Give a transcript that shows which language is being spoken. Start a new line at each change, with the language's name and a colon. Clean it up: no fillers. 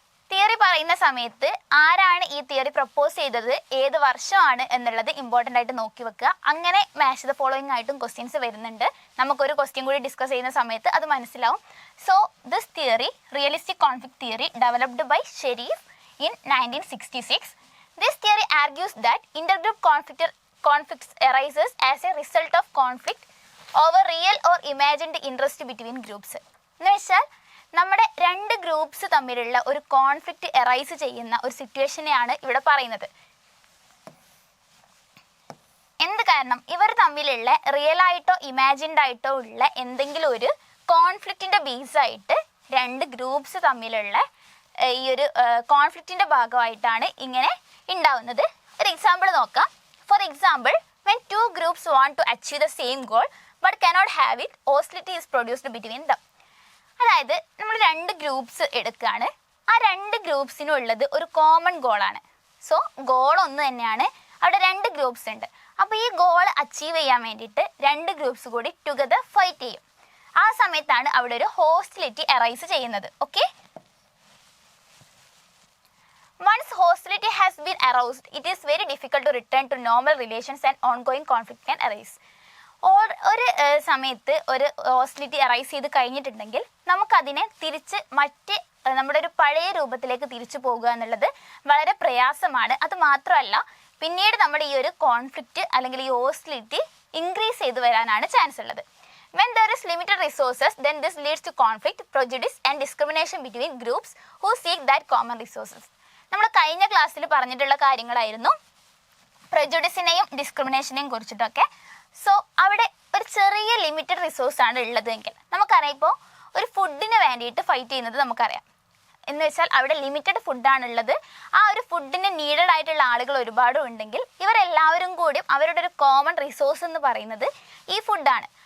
Malayalam: Theory പറയുന്ന സമയത്ത് ആരാണ് ഈ തിയറി പ്രപ്പോസ് ചെയ്തത്, ഏത് വർഷമാണ് എന്നുള്ളത് ഇമ്പോർട്ടൻ്റ് ആയിട്ട് നോക്കി വെക്കുക. അങ്ങനെ മാച്ച് ദ ഫോളോയിങ് ആയിട്ടും ക്വസ്റ്റ്യൻസ് വരുന്നുണ്ട്. നമുക്കൊരു ക്വസ്റ്റ്യൻ കൂടി ഡിസ്കസ് ചെയ്യുന്ന സമയത്ത് അത് മനസ്സിലാവും.
English: So this theory, realistic conflict theory, developed by Sherif in 1966. This theory argues that intergroup conflicts arises as a result of conflict over real or imagined interest between groups.
Malayalam: എന്ന് വെച്ചാൽ നമ്മുടെ 2 ഗ്രൂപ്പ്സ് തമ്മിലുള്ള ഒരു കോൺഫ്ലിക്റ്റ് എറൈസ് ചെയ്യുന്ന ഒരു സിറ്റുവേഷനെയാണ് ഇവിടെ പറയുന്നത്. എന്ത് കാരണം? ഇവർ തമ്മിലുള്ള റിയൽ ആയിട്ടോ ഇമാജിൻഡ് ആയിട്ടോ ഉള്ള എന്തെങ്കിലും ഒരു കോൺഫ്ലിക്റ്റിന്റെ ബേസായിട്ട് 2 ഗ്രൂപ്പ്സ് തമ്മിലുള്ള ഈ ഒരു കോൺഫ്ലിക്റ്റിന്റെ ഭാഗമായിട്ടാണ് ഇങ്ങനെ ഉണ്ടാവുന്നത്. ഒരു എക്സാമ്പിൾ നോക്കാം.
English: For example, when 2 groups want to achieve the same goal but cannot have it, hostility is produced between them.
Malayalam: അതായത് നമ്മൾ 2 ഗ്രൂപ്പ്സ് എടുക്കുകയാണ്. ആ 2 ഗ്രൂപ്പ്സിനും ഉള്ളത് ഒരു കോമൺ ഗോളാണ്. സോ ഗോൾ ഒന്ന് തന്നെയാണ്. അവിടെ 2 ഗ്രൂപ്പ്സ് ഉണ്ട്. അപ്പോൾ ഈ ഗോൾ അച്ചീവ് ചെയ്യാൻ വേണ്ടിയിട്ട് 2 ഗ്രൂപ്പ്സ് കൂടി ടുഗദർ ഫൈറ്റ് ചെയ്യും. ആ സമയത്താണ് അവിടെ ഒരു ഹോസ്റ്റിലിറ്റി അറൈസ് ചെയ്യുന്നത്.
English: Okay, once hostility has been aroused, it is very difficult to return to normal relations and ongoing conflict can arise.
Malayalam: ഒരു സമയത്ത് ഒരു ഹോസ്റ്റിലിറ്റി അറൈസ് ചെയ്ത് കഴിഞ്ഞിട്ടുണ്ടെങ്കിൽ നമുക്കതിനെ തിരിച്ച് നമ്മുടെ ഒരു പഴയ രൂപത്തിലേക്ക് തിരിച്ചു പോകുക എന്നുള്ളത് വളരെ പ്രയാസമാണ്. അത് മാത്രമല്ല, പിന്നീട് നമ്മുടെ ഈ ഒരു കോൺഫ്ലിക്റ്റ് അല്ലെങ്കിൽ ഈ ഹോസ്റ്റിലിറ്റി ഇൻക്രീസ് ചെയ്ത് വരാനാണ് ചാൻസ് ഉള്ളത്.
English: When there is limited resources, then this leads to conflict, prejudice and discrimination between groups who seek that common resources.
Malayalam: നമ്മൾ കഴിഞ്ഞ ക്ലാസ്സിൽ പറഞ്ഞിട്ടുള്ള കാര്യങ്ങളായിരുന്നു പ്രജുഡിസിനെയും ഡിസ്ക്രിമിനേഷനെയും കുറിച്ചിട്ടൊക്കെ. സോ അവിടെ ഒരു ചെറിയ ലിമിറ്റഡ് റിസോഴ്സാണ് ഉള്ളതെങ്കിൽ നമുക്കറിയാം, ഇപ്പോൾ ഒരു ഫുഡിന് വേണ്ടിയിട്ട് ഫൈറ്റ് ചെയ്യുന്നത് നമുക്കറിയാം. എന്ന് വെച്ചാൽ അവിടെ ലിമിറ്റഡ് ഫുഡാണുള്ളത്. ആ ഒരു ഫുഡിന് നീഡഡ് ആയിട്ടുള്ള ആളുകൾ ഒരുപാട് ഉണ്ടെങ്കിൽ ഇവരെല്ലാവരും കൂടി അവരുടെ ഒരു കോമൺ റിസോഴ്സ് എന്ന് പറയുന്നത് ഈ ഫുഡാണ്.